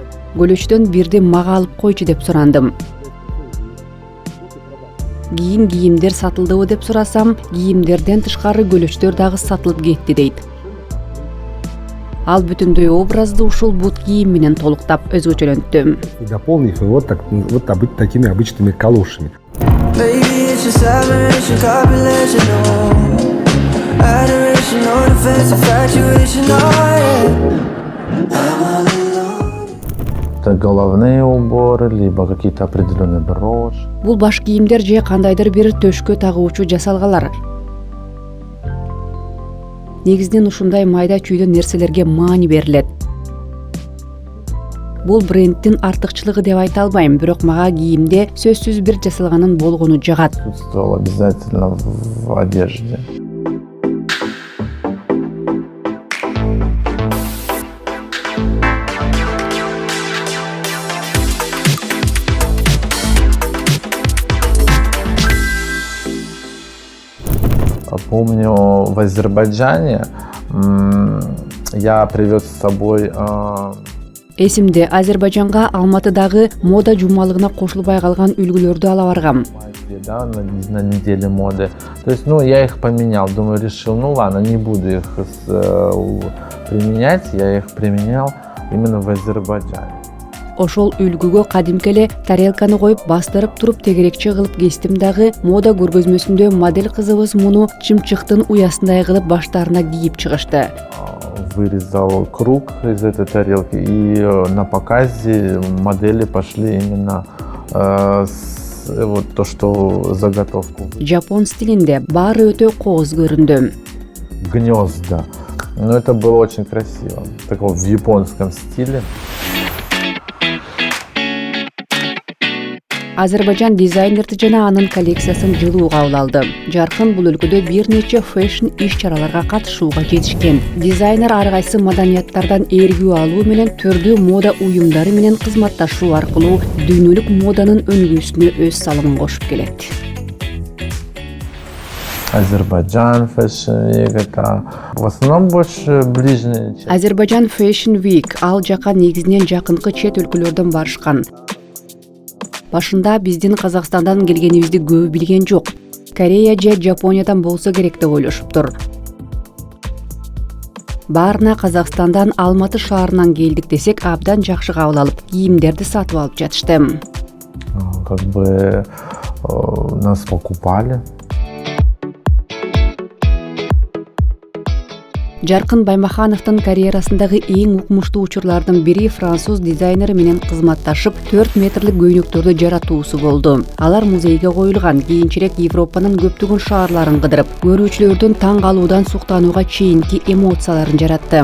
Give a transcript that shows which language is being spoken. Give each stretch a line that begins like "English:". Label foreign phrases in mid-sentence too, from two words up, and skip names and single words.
Kyrgyz: Көлөчтөн бирди мага алып койчу деп сурандым. Кийимдер сатылдыбы деп сурасам, кийимдерден тышкары көлөчтөр дагы сатылып кетти дейт. Ал бүтүндөй образды ушул бут кийим менен толуктап өзгөчөлөнттү.
Russian: Дополнив его такими обычными калошами. Это головные уборы, либо какие-то определенные броши.
Kyrgyz: Бул баш кийимдер же кандайдыр бир төшкө тагуучу жасалгалар. Негизинен ушундай майда чүйдөн нерселерге маани берилет. Бул брендтин артыкчылыгы деп айта албайм, бирок мага кийимде сөзсүз бир жасалганын болгону жагат.
Russian: Присутствовал обязательно в одежде. Помню, в Азербайджане я привез с собой...
Kyrgyz: Эсимде, Азербайджанга Алматыдагы мода жумалыгына кошулбай калган үлгүлөрдү ала баргам.
Russian: Да, на неделе моды. То есть, я их поменял. Думаю, решил, ладно, не буду их применять. Я их применял именно в Азербайджане.
Kyrgyz: Ошол үлгүгө кадимки эле тарелканы коюп бастырып туруп тегерекче кылып кестим дагы мода көргөзмөсүндө модель кызыбыз муну чымчыктын уясындай кылып баштарына кийип чыгышты.
Russian: Вырезал круг из этой тарелки, и на показе модели пошли именно вот то, что заготовку.
Kyrgyz: Жапон стилинде баары өтө кооз көрүндү.
Russian: Гнезда. Но это было очень красиво. Такого в японском стиле.
Kyrgyz: Азербайджан дизайнерди жана анын коллекциясын жылуу кабыл алды. Жаркын бул өлкөдө бир нече фэшн иш-чараларга катышууга жетишкен. Дизайнер ар кайсы маданияттардан ээргүү алуу менен түрдүү мода уюмдары менен кызматташуу аркылуу дүйнөлүк моданын өнүгүүсүнө өз салымын кошуп келет.
Russian: Азербайджан Fashion Week, это в основном больше ближние.
Kyrgyz: Азербайджан Fashion Week ал жака негизинен жакынкы чет өлкөлөрдөн барышкан. Башында биздин Казакстандан келгенибизди көбү билген жок. Корея же Жапониядан болсо керек деп ойлошуптур. Баарына Казакстандан Алматы шаарынан келдик десек, абдан жакшы кабыл алып, кийимдерди сатып алып жатышты.
Russian: Как бы нас покупали.
Kyrgyz: Жаркын Баймахановдун карьерасындагы эң укмуштуу учурлардын бири француз дизайнери менен кызматташып 4 метрлик көйнөктөрдү жаратуусу болду. Алар музейге коюлган, кийинчерээк Европанын көптөгөн шаарларын кыдырып, көрүүчүлөрдүн таң калуудан суктанууга чейинки эмоцияларын жаратты.